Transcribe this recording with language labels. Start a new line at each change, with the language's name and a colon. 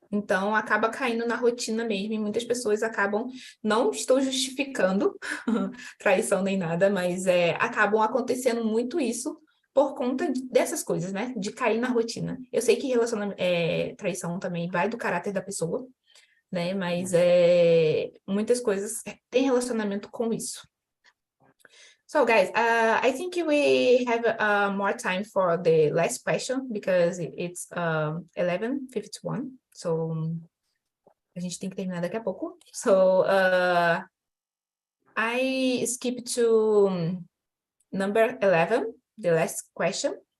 Portuguese: Então, acaba caindo na rotina mesmo, e muitas pessoas acabam, não estou justificando traição nem nada, mas acabam acontecendo muito isso por conta dessas coisas, né? De cair na rotina. Eu sei que traição também vai do caráter da pessoa, né? Mas muitas coisas têm relacionamento com isso.
English: So guys, I think we have more time for the last question because it's 11:51.
Portuguese: So a gente tem que terminar daqui a pouco.
English: So I skip to number 11, the last question.